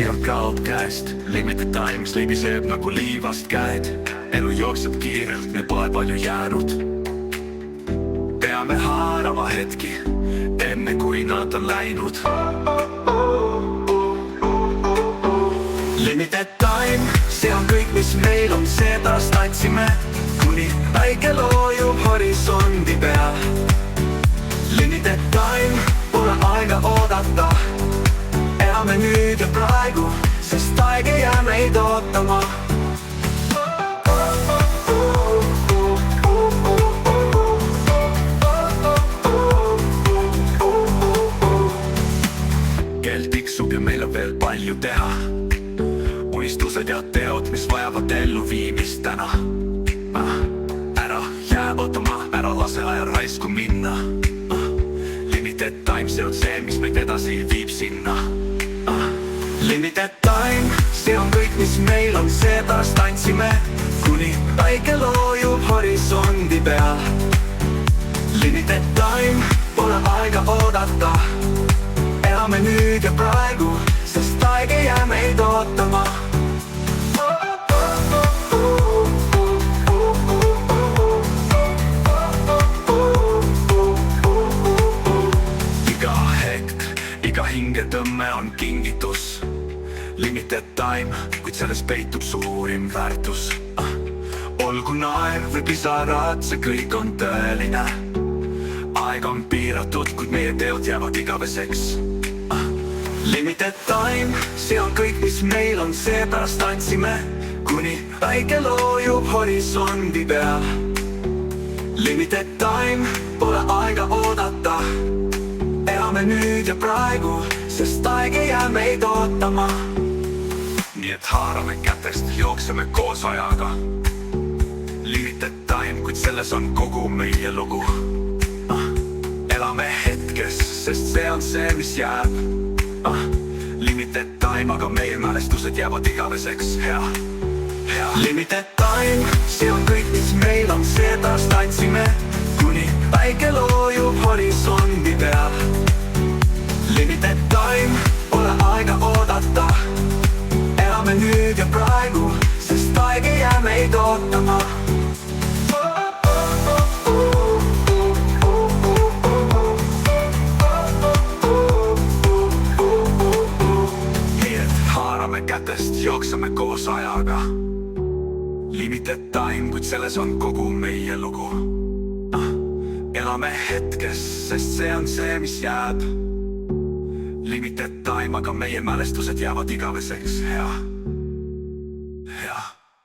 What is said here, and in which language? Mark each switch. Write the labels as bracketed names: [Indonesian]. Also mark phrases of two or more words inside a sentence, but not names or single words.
[Estonian] kaob käest. [English] Limited times [Estonian] libiseb nagu liivast käed. Elu jookseb kiirelt, me pole palju jäänud. Peame haarama hetki, enne kui nad on läinud. [English] Limited time, [Estonian] see on kõik, mis meil on, seepärast tantsime, kuni päike loojub horisondi peal. [English] Limited time, [Estonian] pole aega oodata. Elame nüüd ja praegu, sest aeg ei jää meid ootama. Kell tiksub ja meil on veel palju teha. Unistused ja teod, mis vajavad elluviimist täna. Ära jää ootama, ära lase aja raisku minna. [English] Limited time, [Estonian] see on see, mis meid edasi viib sinna. [English] Limited time, [Estonian] see on kõik, mis meil on, seepärast tantsime, kuni päike loojub horisondi peal. [English] Limited time, [Estonian] pole aega oodata. Elame nüüd ja praegu, sest aeg ei jää meid ootama. Iga hingetõmme on kingitus. [English] Limited time, [Estonian] kuid selles peitub suurim väärtus. Olgu naer või pisarad, see kõik on tõeline. Aeg on piiratud, kuid meie teod jäävad igaveseks. [English] Limited time, [Estonian] see on kõik, mis meil on, seepärast tantsime, kuni päike loojub horisondi peal. [English] Limited time, [Estonian] pole aega oodata. Elame nüüd ja praegu, sest aeg ei jää meid ootama. Nii et haarame kätest, jookseme koos ajaga. [English] Limited time, [Estonian] kuid selles on kogu meie lugu. Elame hetkes, sest see on see, mis jääb. [English] Limited time, [Estonian] aga meie mälestused jäävad igaveseks. [English] Limited time, [Estonian] see on kõik, mis meil on, seepärast tantsime, kuni päike loojub horisondi peal. [English] Limited time, [Estonian] pole aega oodata. Elame nüüd ja praegu, sest aeg ei jää meid ootama. Nii et haarame kätest, jookseme koos ajaga. [English] Limited time, [Estonian] kuid selles on kogu meie lugu. Elame hetkes, sest see on see, mis jääb. [English] Limited time, [Estonian] aga meie mälestused jäävad igaveseks. Hea.